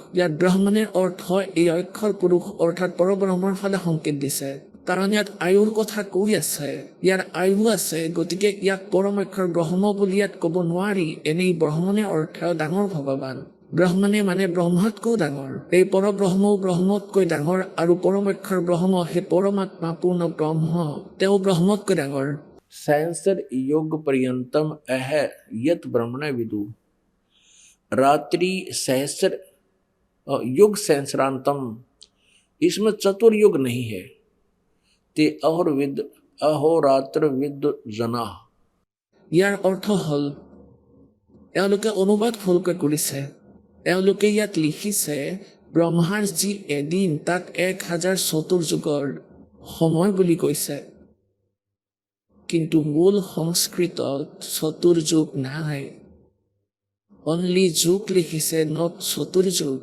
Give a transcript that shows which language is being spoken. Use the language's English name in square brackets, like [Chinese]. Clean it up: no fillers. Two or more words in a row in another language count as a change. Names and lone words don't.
[Assamese] ইয়াত ব্ৰহ্মণেৰ অৰ্থ এই অক্ষৰ পুৰুষ অৰ্থাৎ পৰব্ৰহ্মৰ ফালে সংকেত দিছে, কাৰণ ইয়াত আয়ুৰ কথা কৈ আছে, ইয়াৰ আয়ু আছে। গতিকে ইয়াক পৰম অক্ষৰ ব্ৰহ্ম বুলি ইয়াত ক'ব নোৱাৰি। এনেই ব্ৰহ্মণে অৰ্থ ডাঙৰ ভগৱান, ব্ৰহ্মণে মানে ব্ৰহ্মতকৈ ডাঙৰ। এই পৰব্ৰহ্মও ব্ৰহ্মতকৈ ডাঙৰ, আৰু পৰম অক্ষৰ ব্ৰহ্ম সেই পৰমাত্মা পূৰ্ণ ব্ৰহ্ম, তেওঁ ব্ৰহ্মতকৈ ডাঙৰ। [Sanskrit] सहस्र युग पर्यंतम अह यत ब्रह्मण विदु। रात्रि सहस्र युग सहस्रांतम, [Hindi] इसमें चतुर्युग नहीं है। [Sanskrit] ते अहोर्विद अहोरात्र विद जना। [Assamese] ইয়াৰ অৰ্থ হ'ল এওঁলোকে অনুবাদ ভুলকৈ কৰিছে। এওঁলোকে ইয়াত লিখিছে ব্ৰহ্মাৰ যি এদিন, তাক 1000 চতুৰ্যুগৰ সময় বুলি কৈছে। কিন্তু মূল সংস্কৃতত চতুৰ্যুগ নাই, অনলি যুগ লিখিছে, নট চতুৰ্যুগ।